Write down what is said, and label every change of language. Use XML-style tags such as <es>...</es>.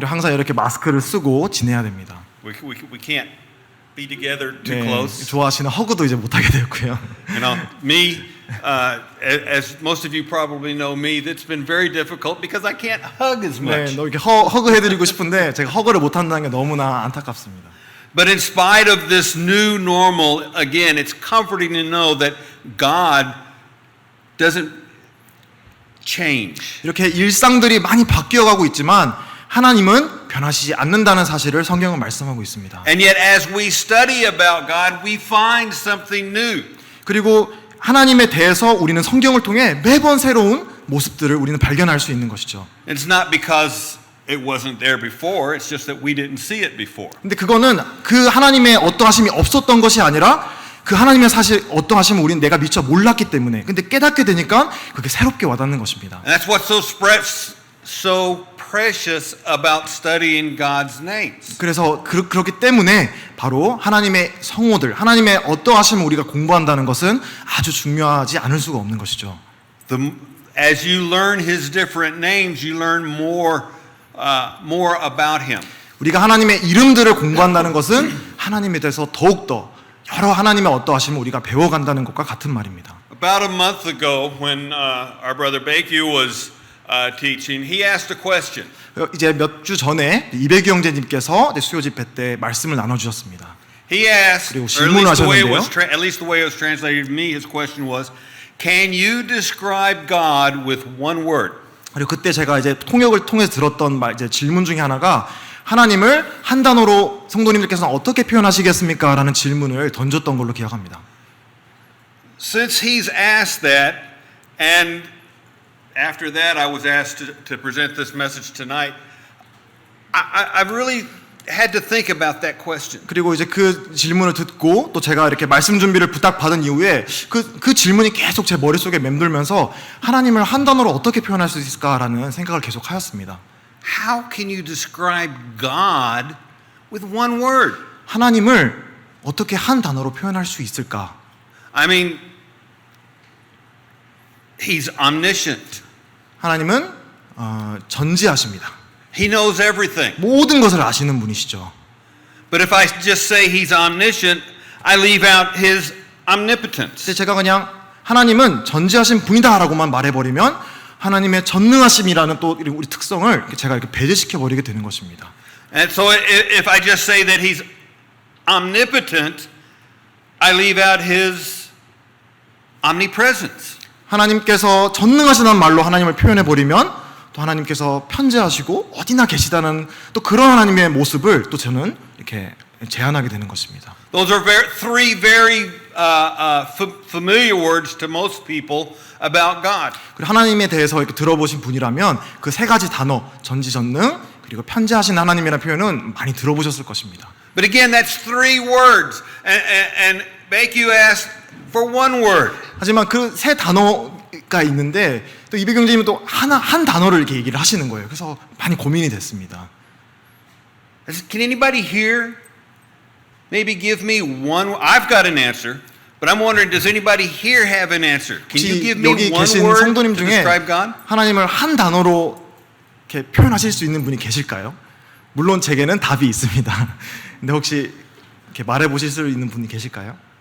<ko>그리고 항상 이렇게 마스크를 쓰고 지내야 됩니다.</ko> <en>We can't be together too close.</en> <ko>좋아하시는 허그도 이제 못하게 되었고요.</ko> <en>You know, me, as most of you probably know me, that's been very difficult because I can't hug as much.</en> <ko>너 이렇게 허그해드리고 싶은데 제가 허그를 못한다는 게 너무나 안타깝습니다.</ko> <en>But in spite of this new normal, again, it's comforting to know that God doesn't change.</en> <ko>이렇게 일상들이 많이 바뀌어가고 있지만 하나님은 변하시지 않는다는 사실을 성경은 말씀하고 있습니다.</ko> <en>And yet, as we study about God, we find something new.</en> <ko>그리고 하나님에 대해서 우리는 성경을 통해 매번 새로운 모습들을 우리는 발견할 수 있는 것이죠.</ko> <en>It's not because it wasn't there before, it's just that we didn't see it before.</en> <ko>근데 그거는 그 하나님의 어떠하심이 없었던 것이 아니라 그 하나님의 사실 어떠하심을 우리는 내가 미처 몰랐기 때문에 근데 깨닫게 되니까 그게 새롭게 와닿는 것입니다.</ko> <en>And that's what's so precious about studying God's names.</en> <ko>그래서 그렇기 때문에 바로 하나님의 성호들, 하나님의 어떠하심을 우리가 공부한다는 것은 아주 중요하지 않을 수가 없는 것이죠.</ko> <en>As you learn His different names, you learn more about Him.</en> <ko>우리가 하나님의 이름들을 공부한다는 것은 하나님에 대해서 더욱더 여러 하나님의 어떠하심을 우리가 배워간다는 것과 같은 말입니다.</ko> <en>About a month ago, when our brother Baekyu was teaching, he asked a question.</en> <ko>이제 몇 주 전에 이백유 형제님께서 수요 집회 때 말씀을 나눠주셨습니다.</ko> <en>He asked,</en> <ko>그리고</ko> <en>or at least</en> <ko>질문하셨는데요.</ko> <en>the way it was translated to me, his question was, "Can you describe God with one word?"</en> <ko>그리고 그때 제가 이제 통역을 통해서 들었던 이제 질문 중에 하나가 하나님을 한 단어로 성도님들께서는 어떻게 표현하시겠습니까? 라는 질문을 던졌던 걸로 기억합니다.</ko> <en>Since he's asked that, and after that I was asked to present this message tonight, I've really had to think about that question.</en> <ko>그리고 이제 그 질문을 듣고 또 제가 이렇게 말씀 준비를 부탁받은 이후에 그 질문이 계속 제 머릿속에 맴돌면서 하나님을 한 단어로 어떻게 표현할 수 있을까라는 생각을 계속 하였습니다.</ko> <en>How can you describe God with one word?</en> <ko>하나님을 어떻게 한 단어로 표현할 수 있을까?</ko> <en>I mean, He's omniscient.</en> <ko>하나님은 전지하십니다.</ko> <en>He knows everything.</en> <ko>모든 것을 아시는 분이시죠.</ko> <en>But if I just say He's omniscient, I leave out His omnipotence.</en> <ko>근데 제가 그냥 하나님은 전지하신 분이다라고만 말해버리면 하나님의 전능하심이라는 또 우리 특성을 제가 이렇게 배제시켜 버리게 되는 것입니다.</ko> <en>And so if I just say that He's omnipotent, I leave out His omnipresence.</en> <ko>하나님께서 전능하시다는 말로 하나님을 표현해 버리면 또 하나님께서 편재하시고 어디나 계시다는 또 그런 하나님의 모습을 또 저는 이렇게 제안하게 되는 것입니다.</ko> <en>Those are three very familiar words to most people about God.</en> <ko>그리고 하나님에 대해서 이렇게 들어보신 분이라면 그 세 가지 단어 전지전능 그리고 편재하신 하나님이라는 표현은 많이 들어보셨을 것입니다.</ko> <en>But again, that's three words, and Baekyu asked for one word.</en> <ko>하지만 그 세 단어가 있는데 또 이백경제님은 또 한 단어를 이렇게 얘기를 하시는 거예요. 그래서 많이 고민이 됐습니다.</ko> <en>Can anybody here maybe give me one? I've got an answer, but I'm wondering, does anybody here have an answer? Can you give me</en> <ko>여기</ko> <en>one</en> <ko>계신</ko> <en>word</en> <ko>성도님</ko> <en>to</en> <ko>중에</ko> <en>describe God?</en> <ko>하나님을 한 단어로 이렇게 표현하실 수 있는 분이 계실까요? 물론 제게는 답이 있습니다. 근데 혹시 이렇게 말해 보실 수 있는 분이 계실까요?</ko>